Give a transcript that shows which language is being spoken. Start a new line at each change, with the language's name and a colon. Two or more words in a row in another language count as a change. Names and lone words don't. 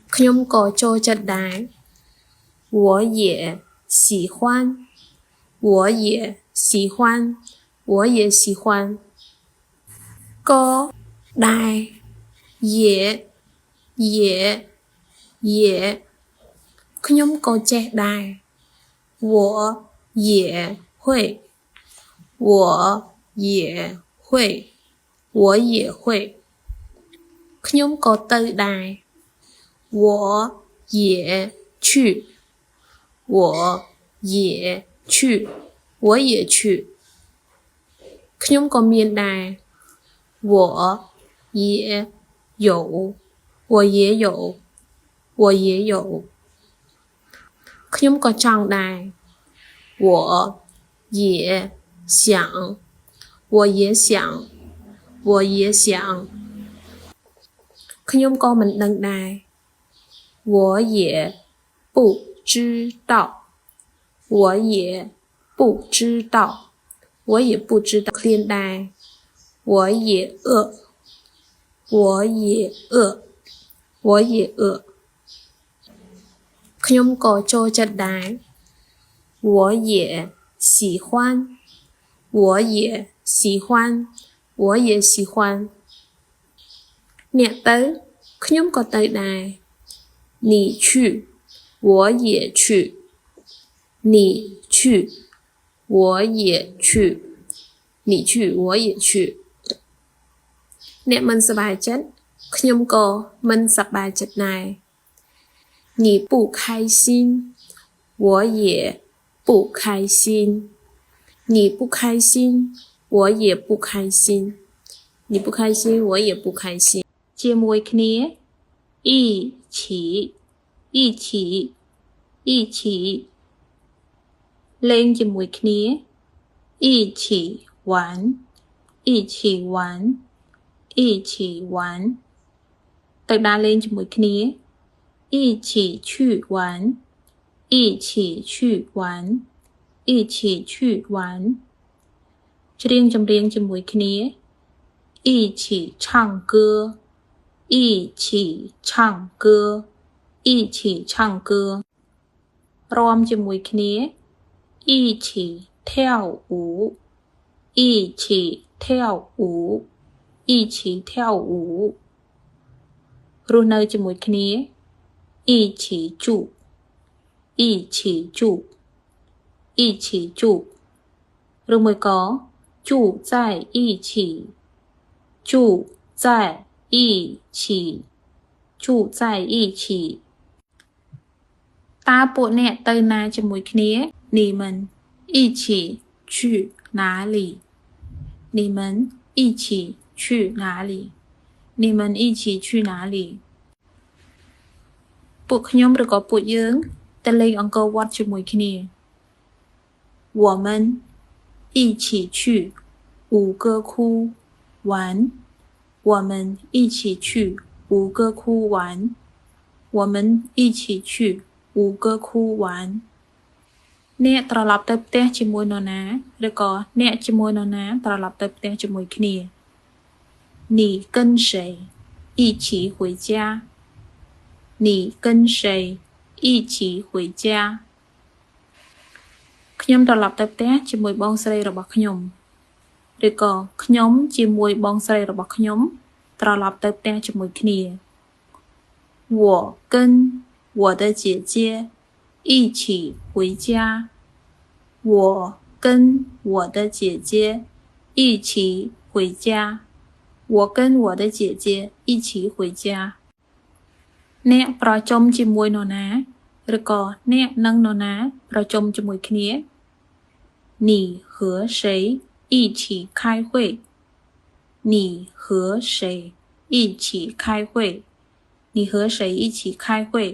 Khmer: ខ្ញុំក៏ចូលចិត្តដែរ
Chinese: 我也喜欢我也喜欢我也喜欢
Khmer: ក៏ដែរ
Chinese: 也
Khmer: ខ្ញុំក៏ចេះដែរ
Chinese: 我也会我也会我也会
Khmer: ខ្ញុំក៏ទៅដែរ
Chinese: 我也去我也去我也去
Khmer: ខ្ញុំក៏មានដែរ
Chinese: 我也有我也有我也有
Khmer: ខ្ញុំក៏ចង់ដែរ
Chinese: 我也想我也想我也想
Khmer: ខ្ញុំក៏មិនដឹងដែរ
Chinese: 我也不知道我也不知道我也不知道
Khmer: ឃ្លានដែរ
Chinese: 我也饿我也饿我也饿
Khmer: ខ្ញុំក៏ចូលចិត្តដែរ
Chinese: 我也喜欢我也喜欢我也喜欢
Khmer: អ្នកទៅខ្ញុំក៏ទៅដែរ
Chinese: 你去我也去你去我也去你去我也去
Khmer: អ្នកមិនសប្បាយចិត្តខ្ញុំក៏មិនសប្បាយចិត្តដែរ
Chinese: 你不开心我也不开心你不开心我也不开心你不开心我也不开心
Khmer: ជាមួយគ្នា
Chinese: 一起一起一起
Khmer: លេងជាមួយគ្នា
Chinese: 一起玩一起玩一起玩
Khmer: ទៅដើរលេងជាមួយគ្នា
Chinese: 一起去玩一起去玩一起去玩
Khmer: ច្រៀងចម្រៀងជាមួយគ្នា
Chinese: 一起唱歌一起唱歌一起唱歌
Khmer: រាំជាមួយគ្នា
Chinese: 一起跳舞一起跳舞一起跳舞
Khmer: រស់នៅជាមួយគ្នា
Chinese: 一起住一起住一起住
Khmer: ឬមួយក៏
Chinese: 住在一起住在一起住在一起
Khmer: តើពួកអ្នកទៅណាជាមួយគ្នា
Chinese: 你们一起去哪里你们一起去哪里你们一起去哪里
Khmer: ពួកខ្ញុំឬក៏ពួកយើងទៅលេងអង្គរវត្តជាមួយគ្នា
Chinese: 我们一起去吴哥窟玩我们一起去吴哥窟玩我们一起去吴哥窟玩
Khmer: អ្នកត្រឡប់ទៅផ្ទះជាមួយនរណាឬក៏អ្នកជាមួយនរណាត្រឡប់ទៅផ្ទះជាមួយគ្នា
Chinese: 你跟谁一起回家你跟谁一起回家
Khmer: ខ្ញុំត្រឡប់ទៅផ្ទះជាមួយបងស្រីរបស់ខ្ញុំឬក៏ខ្ញុំជាមួយបងស្រីរបស់ខ្ញុំត្រឡប់ទៅផ្ទះជាមួយ
Chinese: គ្នា我跟我的姐姐一起回家我跟我的姐姐一起回家我跟我的姐姐一起回家
Khmer: អ្នកប្រជុំជាមួយនរណាឬក៏អ្នកនិងនរណាប្រជុំជាមួយគ្នា
Chinese: 你和谁一起开会你和谁一起开会你和谁一起开会